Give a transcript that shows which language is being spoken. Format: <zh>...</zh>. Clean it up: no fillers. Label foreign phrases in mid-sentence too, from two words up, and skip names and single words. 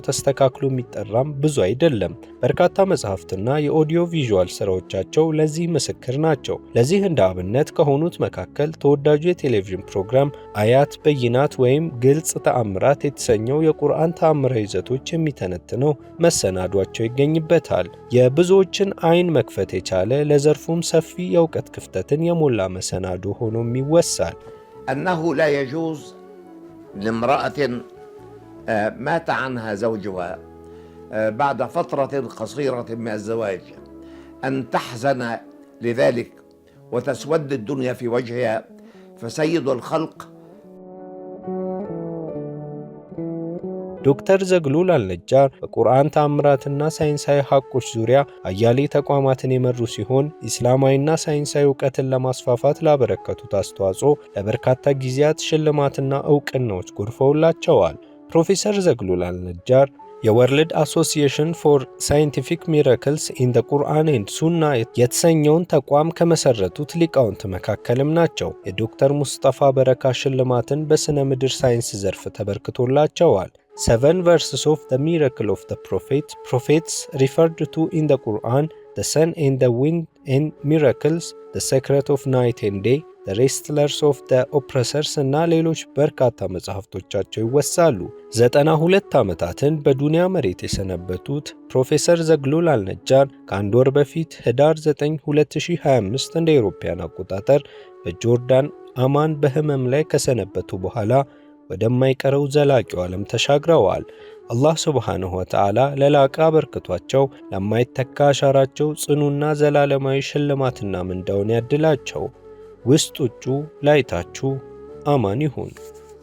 <am>ተስተካክሎ የሚጠራም ብዙ አይደለም። በርካታ መጽሐፍትና የኦዲዮ ቪዥዋል ስራዎቻቸው ለዚህ ምስክር ናቸው። ለዚህ እንደ አብነት ከሆኑት መካከል ተወዳጁ የቴሌቪዥን ፕሮግራም አያት በይናት ወይም ግልጽ ተአምራት የተሰኘው የቁርአን ተአምራዊ ይዘቶች የሚተነትነው መሰናዷ ይገኝበታል። የብዙዎችን አይን መክፈት የቻለ ለዘርፉም ሰፊ የእውቀት ክፍተትን የሞላ መሰናዶ ሆኖም ይወሳል።</am> <ar>أنه لا يجوز لامرأة مات عنها زوجها بعد فترة قصيرة من الزواج، أن تحزن لذلك وتسود الدنيا في وجهها، فسيد الخلق</ar> <am>ዶክተር ዘግሉል አልነጃር በቁርአን ተአምራትና ሳይንሳዊ ሐቆች ዙሪያ አያሌ ተቋማትን የመሩ ሲሆን ኢስላማዊና ሳይንሳዊ ዕውቀትን ለማስፋፋት ላበረከቱት አስተዋጽኦ ለበርካታ ጊዜያት ሽልማትና ዕውቅናዎች ጎርፈውላቸዋል። ፕሮፌሰር ዘግሉል አልነጃር የወርልድ አሶሲዬሽን ፎር ሳይንቲፊክ ሚራክልስ ኢን ዘ ቁርአን ኤንድ ሱና የተሰኘውን ተቋም ከመሰረቱት ሊቃውንት መካከልም ናቸው። የዶክተር ሙስጠፋ በረካ ሽልማትን በሥነ ምድር ሳይንስ ዘርፍ ተበርክቶላቸዋል።</am> <en>7 verses of the miracle of the prophets referred to in the Quran, the sun and the wind and miracles, the secret of night and day, the wrestlers of the oppressors</en> <am>እና ሌሎች በርካታ መጽሐፍቶቻቸው ይወሳሉ።</am> <en>92</en> <am>ዓመታትን በዱንያ መሬት የሰነበቱት ፕሮፌሰር ዘግሉል አልነጃር ከአንድ ወር በፊት ህዳር 9 2025 እንደ አውሮፓውያን አቆጣጠር በጆርዳን አማን በህመም ላይ ከሰነበቱ በኋላ ወደማይቀረው ዘላቂው ዓለም ተሻግረዋል። አላህ</am> <ar>سبحانه وتعالى</ar> <am>ለላቀ አበርክቷቸው ለማይተካ አሻራቸው ጽኑና ዘላለማዊ ሽልማትና ምንዳውን ያድላቸው። ውስጥ ውጩ ላይታችሁ አማን ይሁን።</am>